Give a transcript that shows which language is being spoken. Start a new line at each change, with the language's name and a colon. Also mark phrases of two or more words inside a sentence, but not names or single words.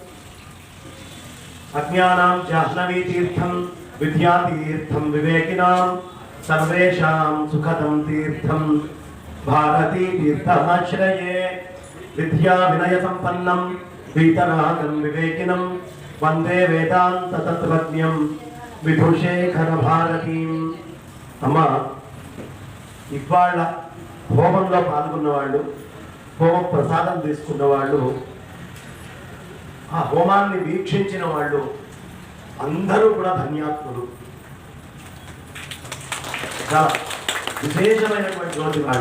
Sanskrit: अज्ञानां जाह्नवीतीर्थं विद्यातीर्थं विवेकिनां सर्वेषां सुखदं तीर्थं भारतीतीर्थमाश्रये। विद्या विनय संपन्नं वीतरागं विवेकिनं वंदे वेदांत तत्त्वज्ञं विधुशेखर भारतीं।
Telugu: अम्मा ఇవాళ హోమంలో పాల్గొన్న వాళ్ళు, హోమ ప్రసాదం తీసుకున్న వాళ్ళు, ఆ హోమాన్ని వీక్షించిన వాళ్ళు అందరూ కూడా ధన్యాత్ములు. చాలా విశేషమైనటువంటి రోజు వాళ్ళ.